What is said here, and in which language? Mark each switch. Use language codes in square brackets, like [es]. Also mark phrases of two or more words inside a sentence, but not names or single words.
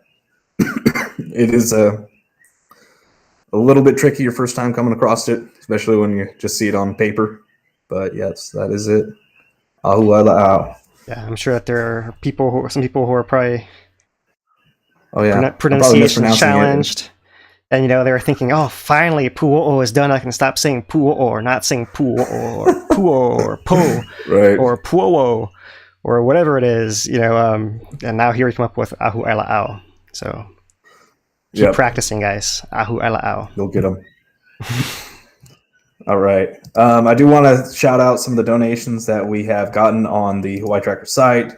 [en] It is a little bit tricky your first time coming across it, especially when you just see it on paper. But yes, that is it. Ahu'aila'au. Yeah, I'm sure that there are some people who are probably pronunciation challenged. And they were thinking, oh, finally Puʻuʻōʻo is done. I can stop saying Puʻuʻōʻo or not saying Puʻuʻōʻo or Puʻo or Po or Puʻuʻōʻo or whatever it is, and now here we come up with Ahu'aila'au. So keep practicing, guys. Ahu'aila'au. You'll get them. All right. I do want to shout out some of the donations that we have gotten on the Hawaii Tracker site.